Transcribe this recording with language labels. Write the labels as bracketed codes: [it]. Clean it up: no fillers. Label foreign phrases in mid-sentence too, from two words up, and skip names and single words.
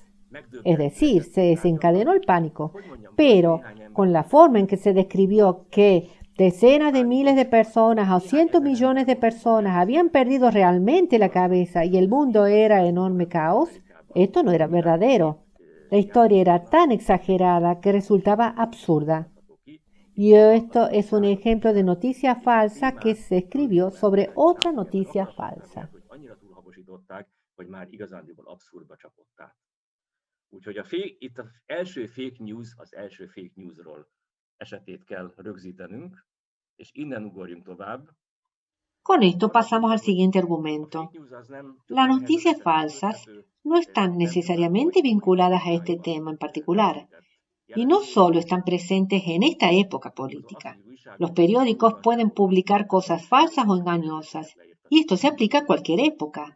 [es] Es decir, se desencadenó el pánico, pero con la forma en que se describió que decenas de miles de personas o cientos millones de personas habían perdido realmente la cabeza y el mundo era enorme caos, esto no era verdadero. La historia era tan exagerada que resultaba absurda. Y esto es un ejemplo de noticia falsa que se escribió sobre otra noticia falsa. [hu] Úgyhogy itt az első [en] fake news, [hu] az első fake newsról esetét kell rögzítenünk, és innen ugorjunk tovább. [es] Con esto pasamos al siguiente argumento. Las noticias falsas no están necesariamente vinculadas a este tema en particular, y no solo están presentes en esta época política. Los periódicos pueden publicar cosas falsas o engañosas, y esto se aplica a cualquier época.